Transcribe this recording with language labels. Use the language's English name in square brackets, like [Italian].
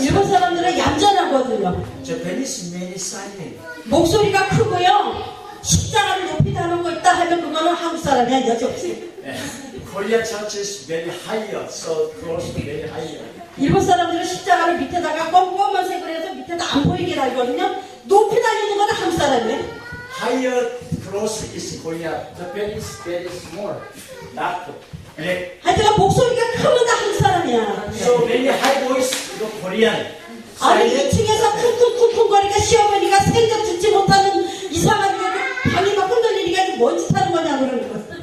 [Korean] 일본 사람들은 얌전하거든요. [English] Japanese many silent. [Korean] 목소리가 크고요. 십자가를 높이 다는 거 있다 하면 그거는 한국 사람이야. 여지 없이. [English] Korea church is very higher, so close to very higher. [Korean] 일본 사람들은 십자가를 밑에다가 검은 색을 해서 밑에다 안 보이게 달거든요. 높이 달리는 거는 한국 사람이에요. [English] Higher cross is Korea. Japan is very small. Dark. Black. [Korean] 하여튼 목소리가 크면 다 한국 사람이야. [English] So very high voice, the Korean. [Korean] 아니 [English] Silent. [Korean] 2층에서 쿵쿵쿵쿵거리니까 시어머니가 생전 듣지 못하는 이상한 방이 막 흔들리니까 이게 뭔 짓 하는 거냐 그러는 거예요.